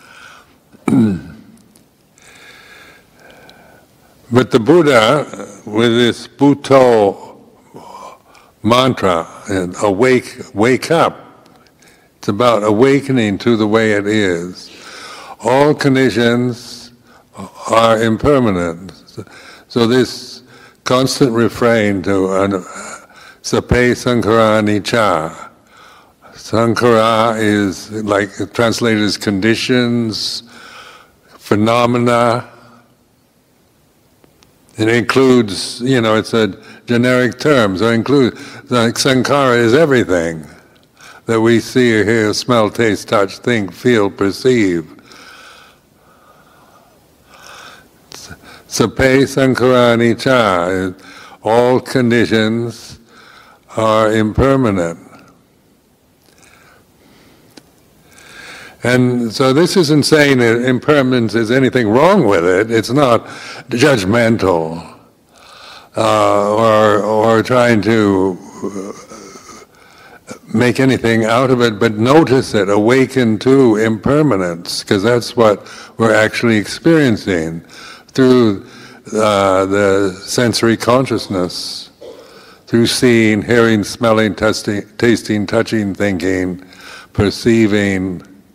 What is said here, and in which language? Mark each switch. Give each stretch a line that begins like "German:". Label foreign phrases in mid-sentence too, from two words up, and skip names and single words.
English: But the Buddha, with this Bhutto mantra, wake up, it's about awakening to the way it is. All conditions are impermanent. So this constant refrain to
Pali: sape sankhara anicca.
English: Sankhara is translated as conditions, phenomena. It includes, it's a generic term, so it includes, sankhara is everything that we see, hear, smell, taste, touch, think, feel, perceive.
Pali: Sape sankhara anicca,
English: all conditions are impermanent. And so this isn't saying that impermanence is anything wrong with it. It's not judgmental or trying to make anything out of it, but notice it, awaken to impermanence, because that's what we're actually experiencing through the sensory consciousness, through seeing, hearing, smelling, tasting, touching, thinking, perceiving.